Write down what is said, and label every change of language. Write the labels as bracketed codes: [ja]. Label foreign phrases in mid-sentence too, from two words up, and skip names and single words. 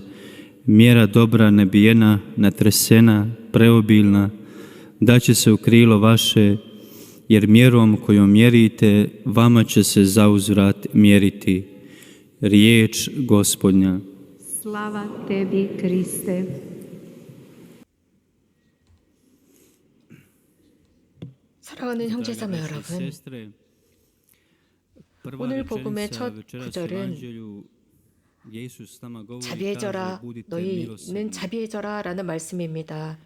[hr] Mjera dobra, nebijena, natresena, preobilna, daće se u krilo vaše, jer mjerom kojom mjerite, vama će se zauzvrat mjeriti. Riječ Gospodnja. Slava Tebi, Kriste. [ko] 사랑하는 형제자매 여러분, 오늘 복음의 첫 구절은 자비해져라, 너희는 자비해져라 라는 말씀입니다.